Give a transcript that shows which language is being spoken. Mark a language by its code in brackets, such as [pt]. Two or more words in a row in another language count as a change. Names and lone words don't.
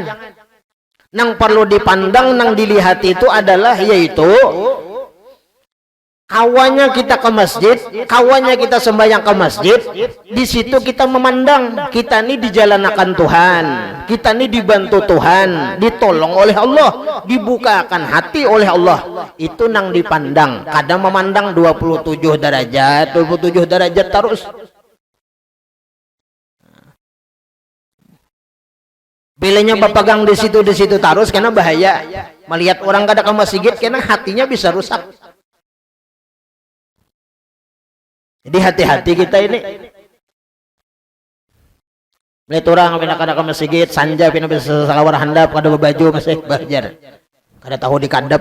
[id] Nang perlu dipandang, nang dilihat itu adalah yaitu kawannya kita ke masjid, kawannya kita sembahyang ke masjid, di situ kita memandang kita ini dijalankan Tuhan, kita ini dibantu Tuhan, ditolong oleh Allah, dibukakan hati oleh Allah. [bjn] Itu nang dipandang. [id] Kadang memandang 27 derajat, 27 derajat terus. [bjn] Bilanya berpegang di situ terus, karena bahaya. [id] Melihat orang kada ke masjid, karena hatinya bisa rusak. Jadi hati-hati kita ini. [bjn] Melihat orang pindah kada ke masjid, sanja pindah bisa salawar handap kada berbaju masih belajar. kada tahu dikadep.